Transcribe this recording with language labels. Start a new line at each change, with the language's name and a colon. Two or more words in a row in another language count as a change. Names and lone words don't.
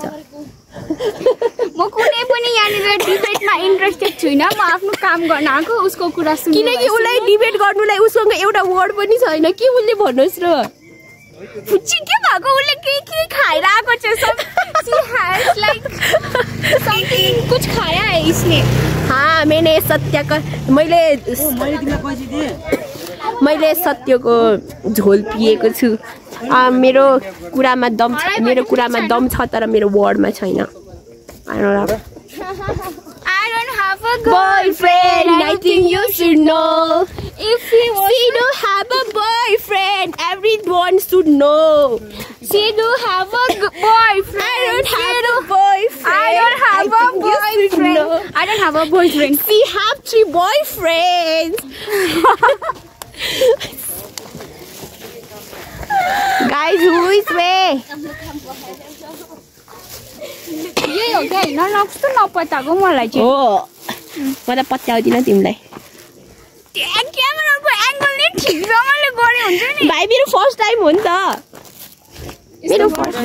Nepali: म कुनै पनि यहाँनिर डिबेटमा इन्ट्रेस्टेड छैन म आफ्नो काम गर्न आएको उसको कुरा सुन्नु किनकि उलाई डिबेट गर्नुलाई उसँग एउटा वर्ड पनि छैन के उसले भन्नुस् र फुच्ची के भएको उसले के खाएर आएको छ
English: she has like something
Hindi: कुछ खाया है इसने हाँ मैंने सत्य का
Nepali: मैले सत्यको झोल पिएको छु मेरो कुरामा दम छ तर मेरो वर्डमा छैन
English: I don't have a boyfriend I think you should know if he don't have a boyfriend everyone should know she do have a boyfriend I don't have a boyfriend I don't have a boyfriend I don't have a boyfriend she have 3 boyfriends guys who is way
Nepali: यही हो क्या हैन नक्स्तो नपत्ताको मलाई चाहिँ हो म त पत्याउँदिन तिमीलाई क्यामेराको एंगल नै ठिकसँगले गरे हुन्छ नि भाइ मेरो
English: first time
Nepali: हो नि त मेरो फर्स्ट